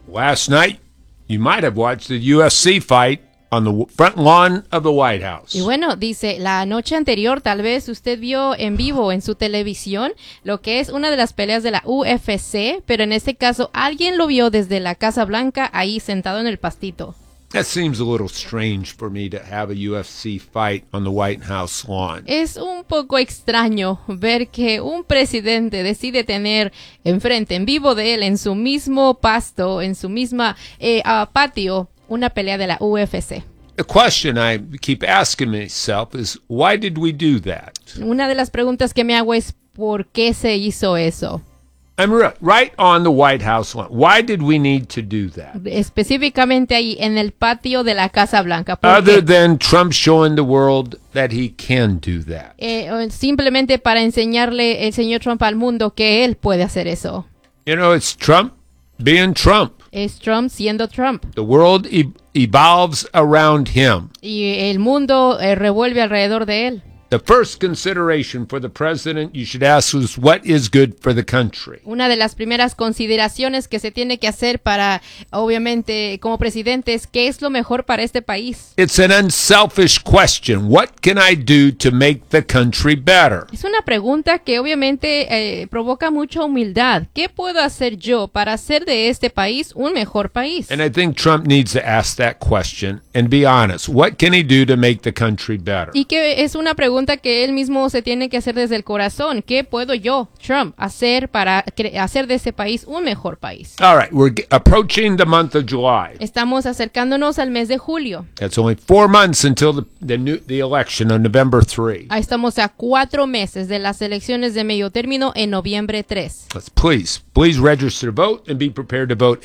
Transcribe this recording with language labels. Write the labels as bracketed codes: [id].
[en] Last night, you might have watched the UFC fight on the front lawn of the White House. [es] Y bueno, dice, la noche anterior tal vez usted vio en vivo en su televisión lo que es una de las peleas de la UFC, pero en este caso alguien lo vio desde la Casa Blanca ahí sentado en el pastito. [en] That seems a little strange for me to have a UFC fight on the White House lawn. [es] Es un poco extraño ver que un presidente decide tener enfrente, en vivo de él, en su mismo pasto, en su misma patio, una pelea de la UFC. [en] The question I keep asking myself is, why did we do that? [es] Una de las preguntas que me hago es, ¿por qué se hizo eso? [en] I'm right on the White House lawn. Why did we need to do that? [es] Específicamente ahí en el patio de la Casa Blanca. [en] Other than Trump showing the world that he can do that. [es] Simplemente para enseñarle el señor Trump al mundo que él puede hacer eso. [en] You know, it's Trump being Trump. [es] Es Trump siendo Trump. [en] The world evolves around him. [es] Y el mundo revuelve alrededor de él. [en] The first consideration for the president you should ask is what is good for the country. [es] Una de las primeras consideraciones que se tiene que hacer para, obviamente, como presidente es qué es lo mejor para este país. [en] It's an unselfish question. What can I do to make the country better? [es] Es una pregunta que obviamente provoca mucha humildad. ¿Qué puedo hacer yo para hacer de este país un mejor país? [en] And I think Trump needs to ask that question and be honest. What can he do to make the country better? [es] Y que es una pregunta que él mismo se tiene que hacer desde el corazón. ¿Qué puedo yo, Trump, hacer para hacer de ese país un mejor país? [en] All right, we're approaching the month of July. [es] Estamos acercándonos al mes de julio. [en] That's only 4 months until the election on November 3. [es] Ahí estamos a 4 meses de las elecciones de medio término en noviembre 3. [en] Please register to vote and be prepared to vote.